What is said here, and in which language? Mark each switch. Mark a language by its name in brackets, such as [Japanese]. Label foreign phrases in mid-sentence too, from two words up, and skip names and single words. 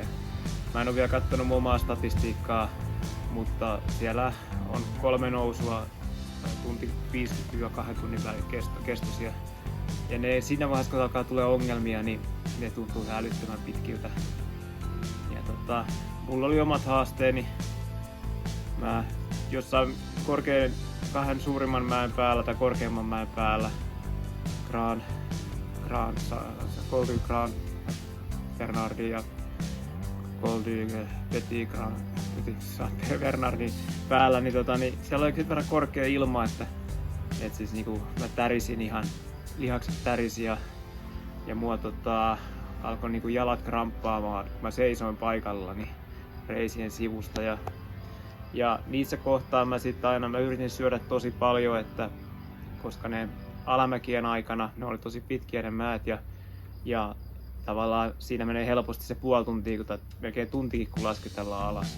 [Finnish] Mä en ole vielä katsonut omaa statistiikkaa, mutta siellä on 3 nousua tunti 50-2 tunnin välin kestoisia. Ja ne siinä vaiheessa, kun alkaa tulee ongelmia, niin ne tuntuu älyttömän pitkiltä. Ja mulla oli omat haasteeni. Mä jossain kahden suurimman mäen päällä tai korkeimman mäen päällä, Col du Grand Bernardin ja Col du Petit Bernardin päällä, niin siellä oli kyllä verran korkea ilma, että siis niinku mä tärisin ihan, lihakset tärisi ja mua alkoi niinku jalat kramppaamaan, kun mä seisoin paikallani reisien sivusta ja niissä kohtaa mä yritin syödä tosi paljon, koska ne alamäkien aikana ne oli tosi pitkiä ne määt ja tavallaan siinä menee helposti se puoli tuntia, melkein tuntikin kun lasketellaan alas.